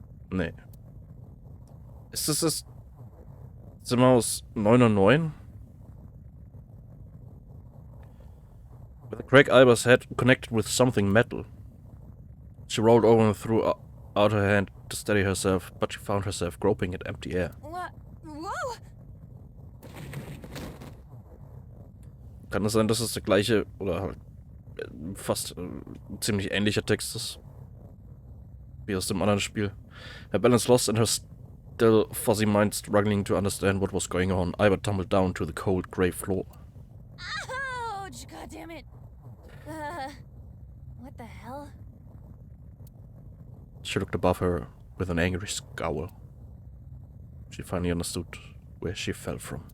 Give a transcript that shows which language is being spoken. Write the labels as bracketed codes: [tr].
[de] Nee. Ist das Zimmer aus 909? [en] With a crack, Iba's head connected with something metal. She rolled over and threw out her hand to steady herself, but she found herself groping at empty air. What? Whoa! [de] Kann es sein, dass es der gleiche oder halt fast ziemlich ähnlicher Text ist wie aus dem anderen Spiel? [en] Her balance lost and her still fuzzy mind struggling to understand what was going on, Iba tumbled down to the cold grey floor. Ouch! God damn it! What the hell? She looked above her with an angry scowl. She finally understood where she fell from.